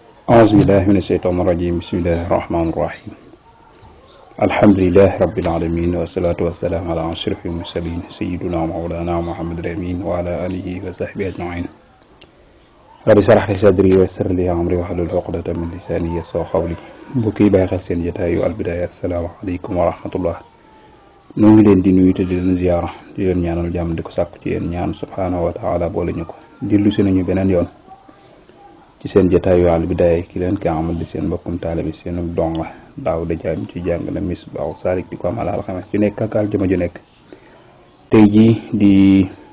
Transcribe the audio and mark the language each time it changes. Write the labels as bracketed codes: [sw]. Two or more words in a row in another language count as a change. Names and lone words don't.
[ar] أعوذ بالله من الشيطان الرجيم بسم الله الرحمن الرحيم الحمد لله رب العالمين والصلاة والسلام على أشرف المرسلين سيدنا مولانا محمد الأمين وعلى آله وصحبه أجمعين رب اشرح لي صدري ويسر لي أمري واحلل عقدة من لساني يفقهوا قولي [wo] mbokk yi bàyyi xel seen jotaayu Al-Bidaaya [ar] السلام عليكم ورحمة الله [wo] ñu ngi leen di nuyu te di leen ziyaara di leen ñaanal jàmm di ko sàkku ci yéen ñaan [ar] سبحانه وتعالى [wo] boole ñu ko dellu si nañu beneen yoon ci seen jotaayu Al-Bidaaya ki leen ka amal di seen mbokkum taalibe seen donga daaw da jaam ci jàng na Misbaahu Saalik di ko amal alxames ju nekk ak aljuma ju nekk tey jii di